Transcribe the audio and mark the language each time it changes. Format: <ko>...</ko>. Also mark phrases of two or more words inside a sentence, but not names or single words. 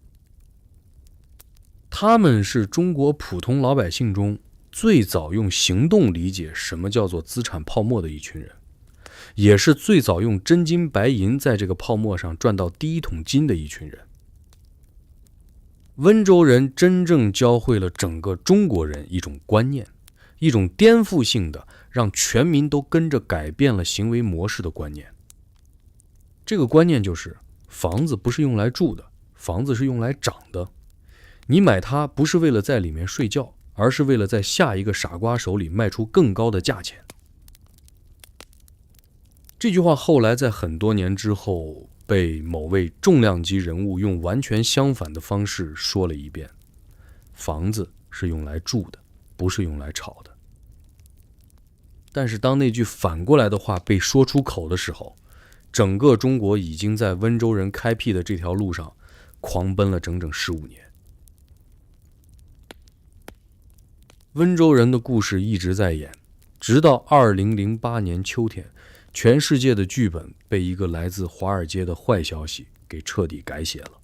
<zh>他們是中國普通老百姓中最早用行动理解什麼叫做資產泡沫的一群人，也是最早用真金白銀在這個泡沫上賺到第一桶金的一群人。溫州人真正教會了整個中國人一種觀念，一種顛覆性的讓全民都跟着改變了行為模式的觀念。這個觀念就是房子不是用來住的，房子是用來漲的。你買它不是為了在裡面睡覺，而是为了在下一個傻瓜手裡賣出更高的價錢。這句話後來在很多年之後被某位重量級人物用完全相反的方式說了一遍：房子是用來住的，不是用来炒的。但是当那句反過來的話被說出口的時候，整個中國已經在溫州人開闢的這條路上狂奔了整整15年。溫州人的故事一直在演，直到2008年秋天，全世界的劇本被一個來自華爾街的壞消息給徹底改寫了。</zh>